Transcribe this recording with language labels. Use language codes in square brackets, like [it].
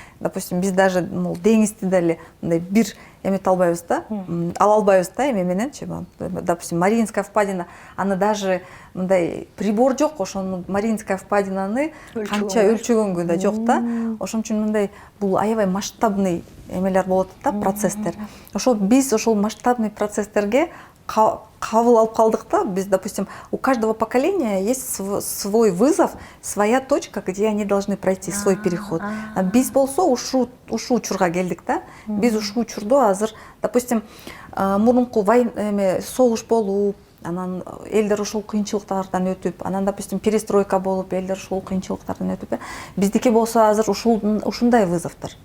[ky] Допустим, биз даже деңизди деле мындай бир эмете албайбыз да, ала албайбыз да, эме мененчи. Допустим, Мариинская впадина, аны даже мындай прибор жок, ошону Мариинская впадинаны канча өлчөгөнгө да жок да. Ошон үчүн мындай бул аябай масштабный эмелер болот да, процесстер. Ошол биз ошол масштабный процесстерге кабыл алып калдык да. [ru] Биз, допустим, у каждого поколения есть свой вызов, своя точка, где они должны пройти свой переход. [ky] Биз болсо ушу учурга келдик да. Биз ушу учурда азыр, допустим, мурунку согуш болуп, анан элдер ошол кыйынчылыктардан өтүп, анан, допустим, перестройка болуп, элдер ошол кыйынчылыктардан өтүп, биздики болсо азыр ушундай вызовдор.